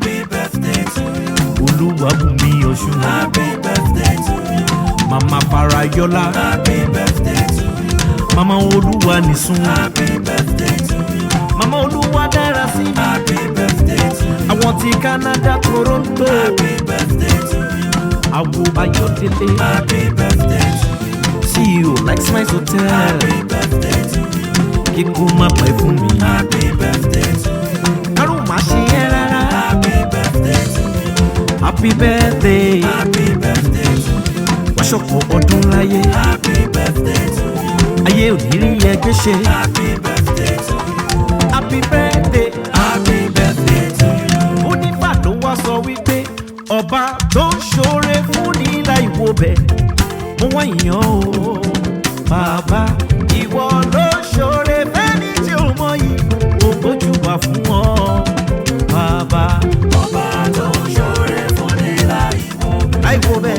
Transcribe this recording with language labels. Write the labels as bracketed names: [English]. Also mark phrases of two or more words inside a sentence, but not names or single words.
[English] Birthday to you. Olúwabùnmi Ọ̀ṣun. Happy birthday to you. Mama Farayọlá. Happy birthday to you. Mama Olúwanísún. Happy birthday to you. Mama Olúwadárasími. Happy birthday to you. [Yoruba] Àwọn ti Canada, Toronto. [English] Happy birthday to you. [Yoruba] Àwo Ayọ̀délé. [English] Happy birthday to you. C E O Like Smiles Hotel. Happy birthday to you. [Yoruba] Kíkú má pa ẹ́ fún mi. [English] Happy birthday to you. [Yoruba] Kárùn má ṣe ẹ́ rárá. [English] Happy birthday to you. Happy birthday. Happy birthday to you. [Yoruba] Wá ṣọ̀pọ̀ ọdún láyé. [English] Happy birthday to you. [Yoruba] Ayé ò ní rí ẹ gbé ṣe. [English] Happy birthday to you. Happy birthday. Happy birthday to you. [Yoruba] Onífà ló wá sọ wípé Ọba tó ń ṣoore fún ni láì wo bẹ̀, mo wá yìn ọ́ o. Bàbá, ìwọ ló ṣoore fẹ́ni tí ò mọyì, mo gbójúbà fún ọ. Bàbá, Ọba tó ń ṣoore fún ni láì wo bẹ̀, láì wo bẹ̀.